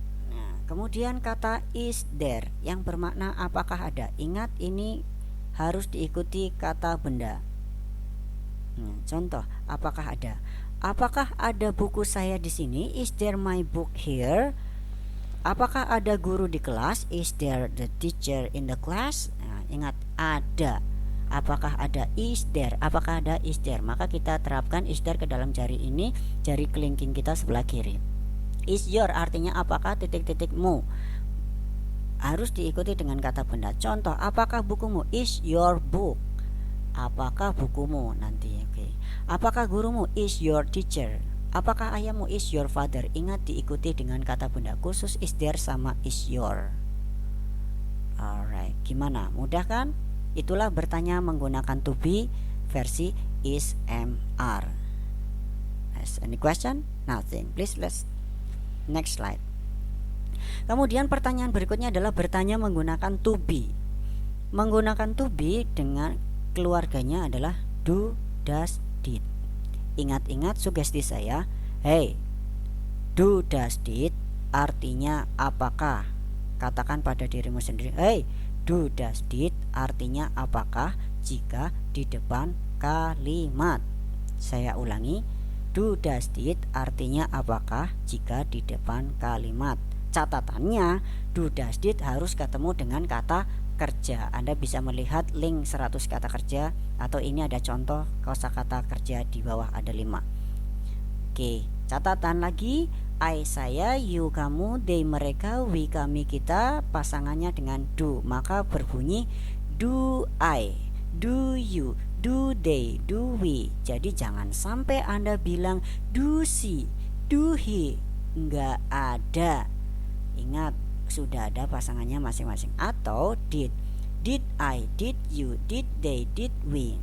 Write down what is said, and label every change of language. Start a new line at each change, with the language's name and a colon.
Indonesian: Nah, kemudian kata is there yang bermakna apakah ada. Ingat, ini harus diikuti kata benda. Nah, contoh, apakah ada? Apakah ada buku saya di sini?
English: Is there my book here?
Indonesian: Apakah ada guru di kelas?
English: Is there the teacher in the class?
Indonesian: Nah, ingat, ada. Apakah ada is there? Apakah ada is there? Maka kita terapkan is there ke dalam jari ini, jari kelingking kita sebelah kiri. Is your artinya apakah titik-titikmu, harus diikuti dengan kata benda. Contoh, apakah bukumu?
English: Is your book.
Indonesian: Apakah bukumu nanti. Oke. Apakah gurumu?
English: Is your teacher.
Indonesian: Apakah ayahmu?
English: Is your father.
Indonesian: Ingat diikuti dengan kata benda khusus is there sama is your.
English: Alright,
Indonesian: gimana? Mudah kan? Itulah bertanya menggunakan to be versi is, am, are.
English: Any question? Nothing. Please let's next slide.
Indonesian: Kemudian pertanyaan berikutnya adalah bertanya menggunakan to be. Menggunakan to be dengan keluarganya adalah do, does, did. Ingat-ingat sugesti saya. Hey, do, does, did artinya apakah? Katakan pada dirimu sendiri. Hey, do, does, did artinya apakah jika di depan kalimat. Saya ulangi. Do, does, did artinya apakah jika di depan kalimat. Catatannya, do, does, did harus ketemu dengan kata kerja. Anda bisa melihat link 100 kata kerja, atau ini ada contoh kosakata kerja di bawah ada 5. Oke, catatan lagi. I saya, you kamu, they mereka, we kami kita, pasangannya dengan do, maka berbunyi do I, do you, do they, do we. Jadi jangan sampai Anda bilang do she, do he. Enggak ada. Ingat, sudah ada pasangannya masing-masing. Atau did I, did you, did they, did we.